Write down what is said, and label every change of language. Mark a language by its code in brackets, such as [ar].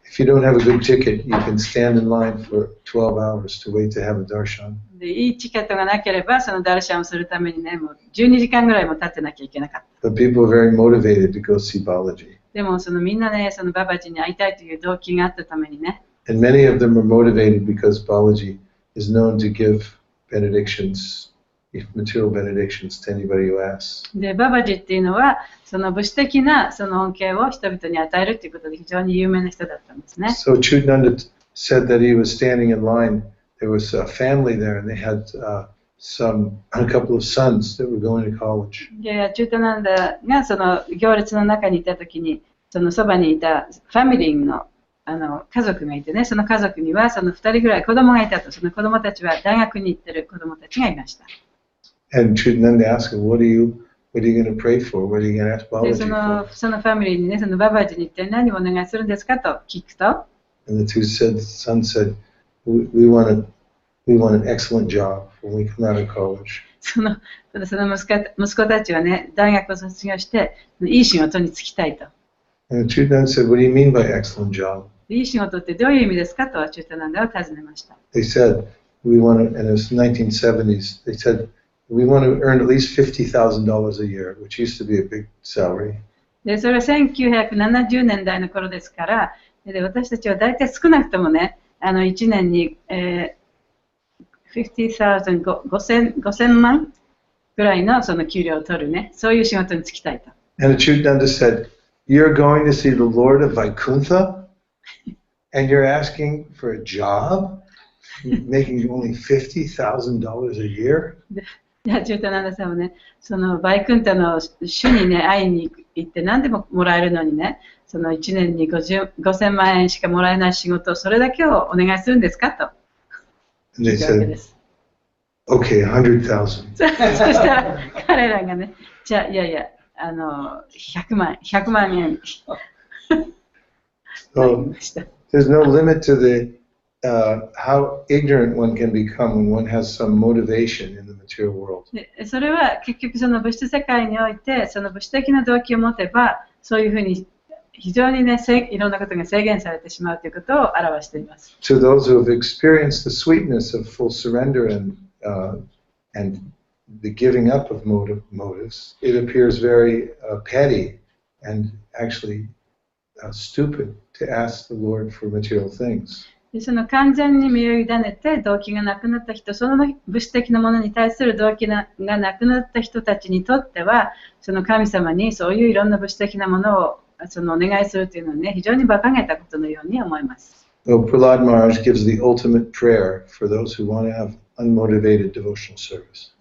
[en] If you don't have a good ticket, you can stand in line for 12 hours to wait to have a darshan. [ja] で、いいチケットがなければ、そのダルシャンをするためにね、もう12時間ぐらいも立ってなきゃいけなかった。 [en] But people are very motivated to go see Balaji. [ja] でも、みんなね、そのババジーに会いたいという動機があったためにね。 [en] And many of them are motivated because Balaji is known to give benedictions, material benedictions to anybody who asks. [ja] で、ババジーっていうのは、その物質的なその恩恵を人々に与えるということで非常に有名な人だったんですね。 [en] So Chudananda said that he was standing in line. There was a family there, and they had a couple of sons that were going to college. [ja] で、チュータナンダがその行列の中にいたときに、そのそばにいたファミリーの家族がいてね、その家族にはその2人ぐらい子供がいたと、その子供たちは大学に行ってる子供たちがいました。 [en] And Chudananda asked him, "What are you going to pray for? What are you going to ask [ja] で、 [en] Balaji for?" [ja] そのファミリーにね、そのババジに一体何をお願いするんですかと聞くと、 [en] And the son said, "We want an excellent job when we come out of college." [ja] その息子たちはね、大学を卒業して、いい仕事に就きたいと。 [en] And Chudananda said, "What do you mean by excellent job?" [ja] いい仕事ってどういう意味ですかとチュータナンダを尋ねました。 [en] They said, "We want to," and it was 1970s. They said, "We want to earn at least $50,000 a year," which used to be a big salary. [ja] で、それは1970年代の頃ですから、で私たちは大体少なくともね、1年に、50,000、5000万ぐらいのその給料を取るね、そういう仕事に就きたいと。 [en] And the Chudananda said, "You're going to see the Lord of Vaikuntha, and you're asking for a job, making only $50,000 a year?" [ja] チュータナンダさんはね、そのバイクンタの主にね、会いに行って何でももらえるのにね、その1年に5000万円しかもらえない仕事、それだけをお願いするんですかと。 [en] And they said, "Okay, 100,000." [ja] そしたら彼らがね、じゃあいやいや、100万円。 [en] So there's no limit to how ignorant one can become when one has some motivation in the material world. [ja] それは結局その物質世界において、その物質的な動機を持てば、そういうふうに非常にね、いろんなことが制限されてしまうということを表しています。 [en] To those who have experienced the sweetness of full surrender and the giving up of motives, it appears very petty and actually stupid to ask the Lord for material things. [ja] でその完全に身を委ねて動機がなくなった人、その物質的なものに対する動機がなくなった人たちにとっては、その神様にそういういろんな物質的なものをそのお願いするというのはね、非常に馬鹿げたことのように思います。 [en] So Prahlad Maharaj gives the ultimate prayer for those who want to have unmotivated devotional service.